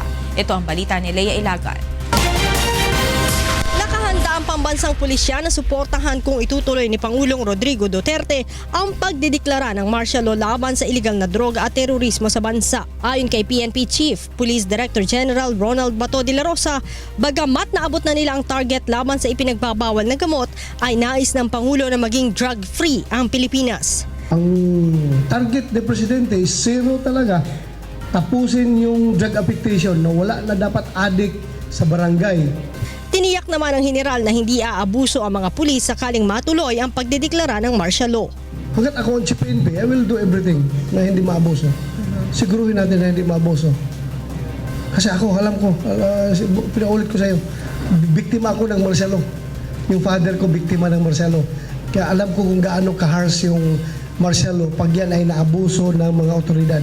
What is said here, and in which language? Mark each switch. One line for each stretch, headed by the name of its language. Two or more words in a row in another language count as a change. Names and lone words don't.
Filipino: Ito ang balita ni Leia Ilagan. Nakahanda ang pambansang pulisya na suportahan kung itutuloy ni Pangulong Rodrigo Duterte ang pagdideklara ng
English: martial law
Filipino: laban sa iligal na droga at terorismo sa bansa. Ayon kay PNP Chief Police Director General Ronald Bato de la Rosa, bagamat naabot na nila ang target laban sa ipinagbabawal na gamot, ay nais ng Pangulo na maging drug-free ang Pilipinas. Ang target ni Presidente
English: is zero
Filipino: talaga. Tapusin yung
English: drug affectation
Filipino: na wala na dapat addict sa barangay. Tiniyak naman ng general na hindi aabuso ang mga pulis sakaling matuloy ang pagdedeklara ng
English: martial law.
Filipino: Hanggat ako ang Chief PNP,
English: I will do everything
Filipino: na hindi maabuso. Siguruhin natin na hindi maabuso. Kasi ako, alam ko, pinaulit ko sa iyo, biktima ako ng
English: martial law.
Filipino: Yung father ko, biktima ng
English: martial law.
Filipino: Kaya alam ko kung gaano ka-harsh yung
English: martial law
Filipino: pag yan ay naabuso ng mga otoridad.